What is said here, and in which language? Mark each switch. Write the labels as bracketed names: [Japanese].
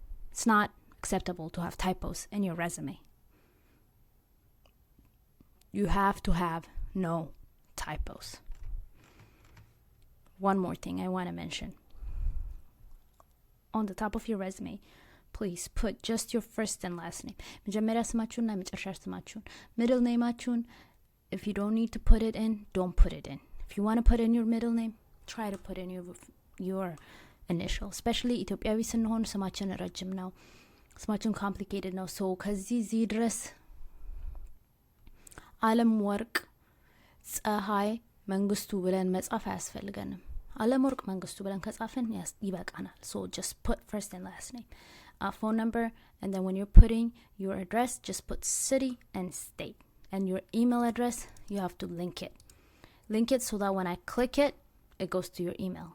[English] It's not acceptable to have typos in your resume. You have to have no typos. One more thing I want to mention. On the top of your resume, please put just your first and last name. [Amharic] መጀመሪያ ስማችሁንና የመጨረሻ ስማችሁን. [English] Middle nameአችሁን, if you don't need to put it in, don't put it in. If you want to put in your middle name, try to put in your initial, especially [Amharic] ኢትዮጵያዊ ስንሆን ስማችን ረጅም ነው፣ ስማችን complicated ነው። so ከዚህ ድረስ አለም ወርቅ ፀሐይ መንግስቱ ብለን መጻፍ አያስፈልገንም። አለም ወርቅ መንግስቱ ብለን ከጻፍን ይበቃናል። [English] so just put first and last name, phone number, and then when you're putting your address, just put city and state, and your email address, you have to link it so that when I click it, it goes to your email.